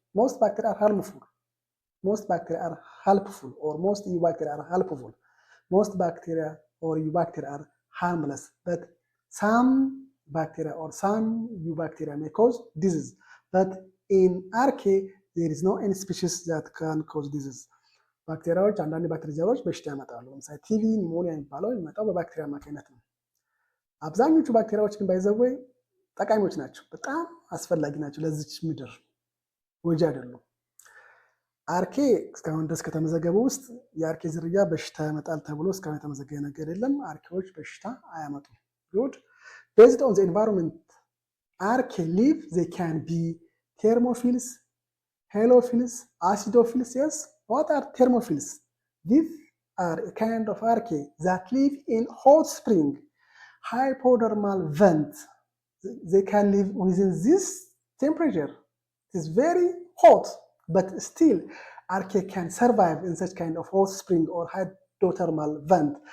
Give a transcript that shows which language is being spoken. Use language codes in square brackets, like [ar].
[en] Most bacteria are harmful. Most bacteria are helpful, or most bacteria are helpful. Most bacteria or bacteria are harmless, but some bacteria or some bacteria may cause disease. But in archaea, there is no any species that can cause disease. [am] ባክቴሪያዎች አንዳንድ ባክቴሪያዎች በሽታ ያመጣሉ። ለምሳሌ ቲቪ፣ ኒሞኒያ የሚባለው የሚመጣው በባክቴሪያ አማካኝነት ነው። አብዛኞቹ ባክቴሪያዎች ግን ባይዘወይ ጠቃሚዎች ናቸው፣ በጣም አስፈላጊ ናቸው ለዚች ምድር፣ ጎጂ አይደሉም። አርኬ እስካሁን ድረስ ከተመዘገበ ውስጥ የአርኬ ዝርያ በሽታ ያመጣል ተብሎ እስካሁን የተመዘገበ ነገር የለም። አርኬዎች በሽታ አያመጡም። ጉድ [en] based on the environment, archaea live, they can be thermophiles, halophils, acidophils. Yes, what are thermophiles? These are a kind of archaea that live in hot spring, hypodermal vent. They can live within this temperature. It is very hot, but still archaea can survive in such kind of hot spring or hydrothermal vent.